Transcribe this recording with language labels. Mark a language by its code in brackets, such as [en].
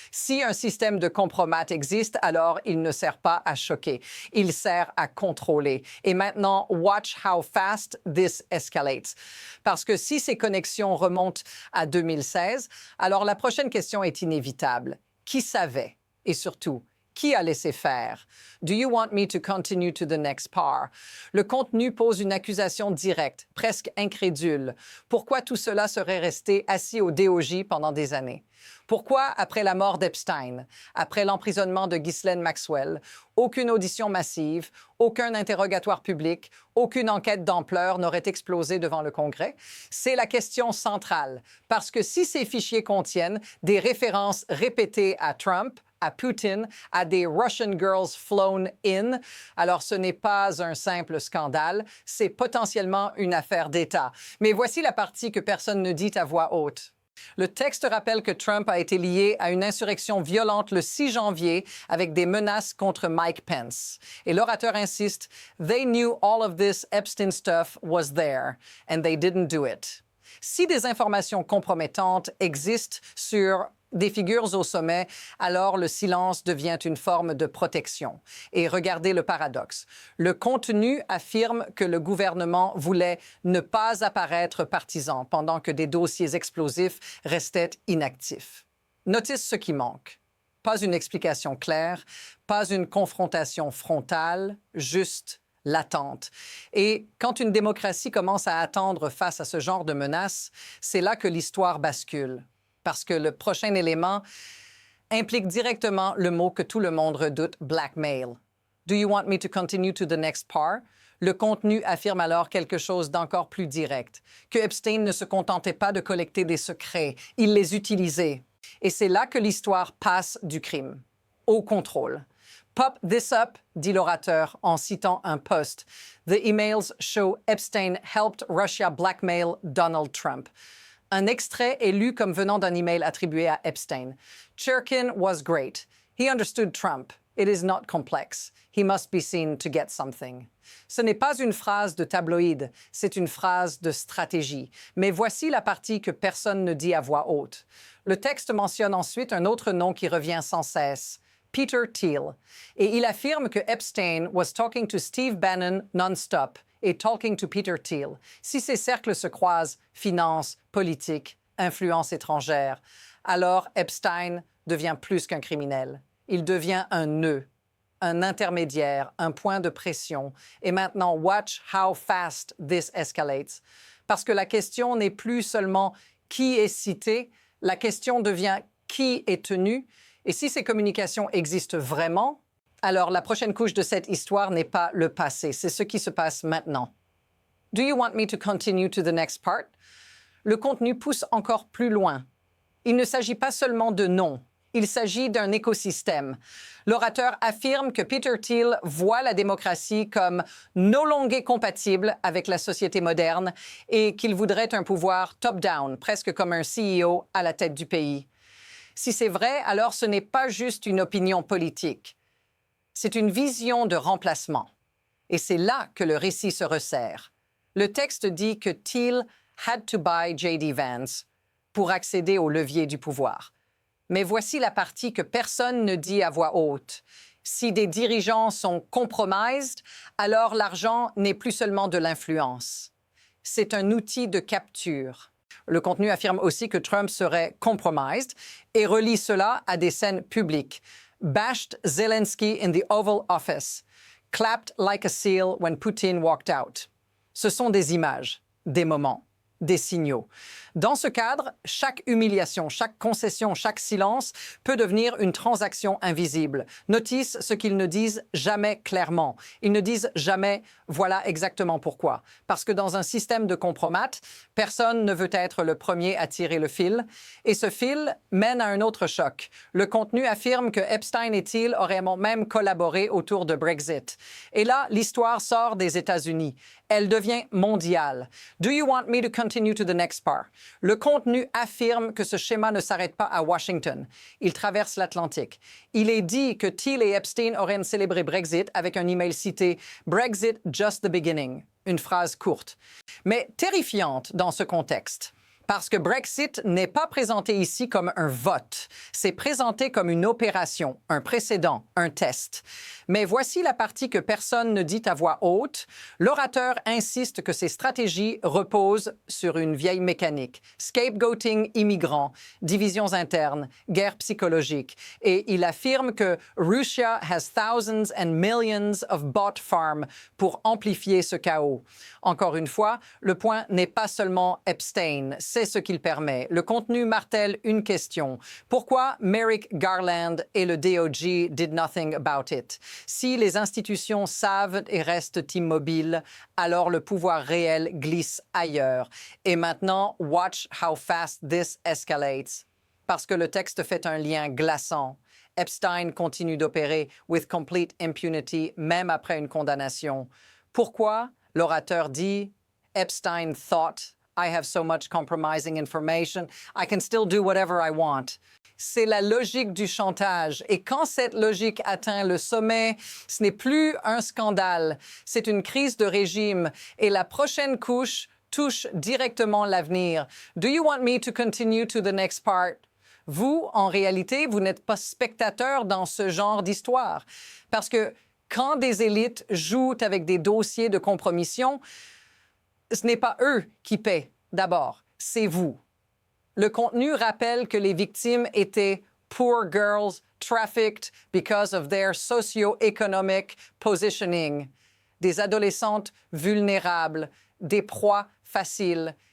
[fr] Si un système de compromat existe, alors il ne sert pas à choquer. Il sert à contrôler. Et maintenant, [en] watch how fast this escalates. [fr] Parce que si ces connexions remontent à 2016, alors la prochaine question est inévitable. Qui savait? Et surtout, qui a laissé faire? [en] Do you want me to continue to the next part? [fr] Le contenu pose une accusation directe, presque incrédule. Pourquoi tout cela serait resté assis au DOJ pendant des années? Pourquoi, après la mort d'Epstein, après l'emprisonnement de Ghislaine Maxwell, aucune audition massive, aucun interrogatoire public, aucune enquête d'ampleur n'aurait explosé devant le Congrès? C'est la question centrale, parce que si ces fichiers contiennent des références répétées à Trump, à Poutine, à des [en] Russian girls flown in, [fr] alors ce n'est pas un simple scandale, c'est potentiellement une affaire d'État. Mais voici la partie que personne ne dit à voix haute. Le texte rappelle que Trump a été lié à une insurrection violente le 6 janvier avec des menaces contre Mike Pence. Et l'orateur insiste, [en] « They knew all of this Epstein stuff was there, and they didn't do it ». [fr] Si des informations compromettantes existent sur des figures au sommet, alors le silence devient une forme de protection. Et regardez le paradoxe. Le contenu affirme que le gouvernement voulait ne pas apparaître partisan pendant que des dossiers explosifs restaient inactifs. Notice ce qui manque. Pas une explication claire, pas une confrontation frontale, juste l'attente. Et quand une démocratie commence à attendre face à ce genre de menaces, c'est là que l'histoire bascule. Parce que le prochain élément implique directement le mot que tout le monde redoute, blackmail. [en] Do you want me to continue to the next part? [fr] Le contenu affirme alors quelque chose d'encore plus direct, que Epstein ne se contentait pas de collecter des secrets, il les utilisait. Et c'est là que l'histoire passe du crime au contrôle. [en] Pop this up, [fr] dit l'orateur en citant un post. [en] The emails show Epstein helped Russia blackmail Donald Trump. [fr] Un extrait est lu comme venant d'un email attribué à Epstein. [en] Churkin was great. He understood Trump. It is not complex. He must be seen to get something. [fr] Ce n'est pas une phrase de tabloïd, c'est une phrase de stratégie. Mais voici la partie que personne ne dit à voix haute. Le texte mentionne ensuite un autre nom qui revient sans cesse. Peter Thiel. Et il affirme que [en] Epstein was talking to Steve Bannon non-stop [fr] et [en] talking to Peter Thiel. [fr] Si ces cercles se croisent, finance, politique, influence étrangère, alors Epstein devient plus qu'un criminel. Il devient un nœud, un intermédiaire, un point de pression. Et maintenant, [en] watch how fast this escalates. [fr] parce que la question n'est plus seulement qui est cité, la question devient qui est tenu. Et si ces communications existent vraiment, alors la prochaine couche de cette histoire n'est pas le passé, c'est ce qui se passe maintenant. [en] Do you want me to continue to the next part? [fr] Le contenu pousse encore plus loin. Il ne s'agit pas seulement de noms, il s'agit d'un écosystème. L'orateur affirme que Peter Thiel voit la démocratie comme [en] no longer compatible [fr] avec la société moderne et qu'il voudrait un pouvoir top-down, presque comme un CEO à la tête du pays. Si c'est vrai, alors ce n'est pas juste une opinion politique. C'est une vision de remplacement. Et c'est là que le récit se resserre. Le texte dit que Thiel [en] had to buy [fr] J.D. Vance pour accéder au levier du pouvoir. Mais voici la partie que personne ne dit à voix haute. Si des dirigeants sont compromised, alors l'argent n'est plus seulement de l'influence. C'est un outil de capture. Le contenu affirme aussi que Trump serait compromised et relie cela à des scènes publiques. [en] Bashed Zelensky in the Oval Office. Clapped like a seal when Putin walked out. [fr] Ce sont des images, des moments, des signaux. Dans ce cadre, chaque humiliation, chaque concession, chaque silence peut devenir une transaction invisible. Notice ce qu'ils ne disent jamais clairement. Ils ne disent jamais « voilà exactement pourquoi ». Parce que dans un système de compromat, personne ne veut être le premier à tirer le fil. Et ce fil mène à un autre choc. Le contenu affirme que Epstein et Thiel auraient même collaboré autour de Brexit. Et là, l'histoire sort des États-Unis. Elle devient mondiale. [en] Do you want me to continue to the next part? [fr] Le contenu affirme que ce schéma ne s'arrête pas à Washington. Il traverse l'Atlantique. Il est dit que Thiel et Epstein auraient célébré Brexit avec un email cité « [en] Brexit just the beginning [fr] », une phrase courte, mais terrifiante dans ce contexte. Parce que Brexit n'est pas présenté ici comme un vote. C'est présenté comme une opération, un précédent, un test. Mais voici la partie que personne ne dit à voix haute. L'orateur insiste que ces stratégies reposent sur une vieille mécanique. [en] Scapegoating immigrants, [fr] divisions internes, guerre psychologique. Et il affirme que [en] Russia has thousands and millions of bot farms [fr] pour amplifier ce chaos. Encore une fois, le point n'est pas seulement Epstein. C'est ce qu'il permet. Le contenu martèle une question. Pourquoi [en] Merrick Garland [fr] et le [en] DOJ did nothing about it? [fr] Si les institutions savent et restent immobiles, alors le pouvoir réel glisse ailleurs. Et maintenant, [en] watch how fast this escalates. [fr] Parce que le texte fait un lien glaçant. Epstein continue d'opérer [en] with complete impunity, [fr] même après une condamnation. Pourquoi? L'orateur dit [en] Epstein thought I have so much compromising information, I can still do whatever I want. [fr] C'est la logique du chantage. Et quand cette logique atteint le sommet, ce n'est plus un scandale, c'est une crise de régime. Et la prochaine couche touche directement l'avenir. [en] Do you want me to continue to the next part? [fr] Vous, en réalité, vous n'êtes pas spectateur dans ce genre d'histoire. Parce que quand des élites jouent avec des dossiers de compromission, ce n'est pas eux qui paient d'abord, c'est vous. Le contenu rappelle que les victimes étaient [en] poor girls trafficked because of their socio-economic positioning, [fr] des adolescentes vulnérables, des proies faciles.